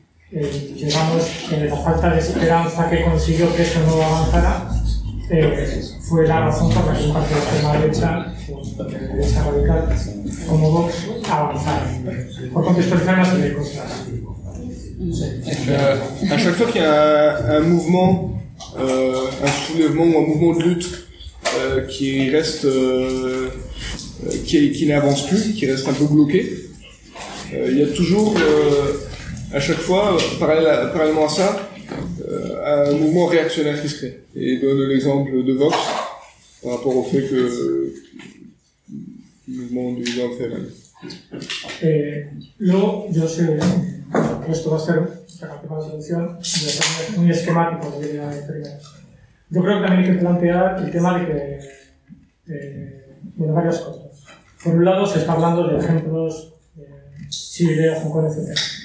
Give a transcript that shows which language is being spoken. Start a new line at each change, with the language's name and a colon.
Spanish: Llegamos en la falta de esperanza que consiguió que eso no avanzara. Fue la razón por la que un partido de extrema derecha, de derecha radical, como Vox, avanzara. Por contextualizar una serie de cosas. Sí.
French: A chaque fois qu'il y a un mouvement, un soulèvement ou un mouvement de lutte qui reste. Qui n'avance plus, qui reste un peu bloqué, il y a toujours, à chaque fois, parallèlement à ça, un mouvement réactionnaire qui se crée. Et il donne l'exemple de Vox par rapport au fait que le mouvement du vent fait mal.
Spanish: Esto va a ser la próxima solución, va a ser muy esquemático. Yo creo que también hay que plantear el tema de que, bueno, varias cosas. Por un lado, se está hablando de ejemplos Chile, Hong Kong, etc.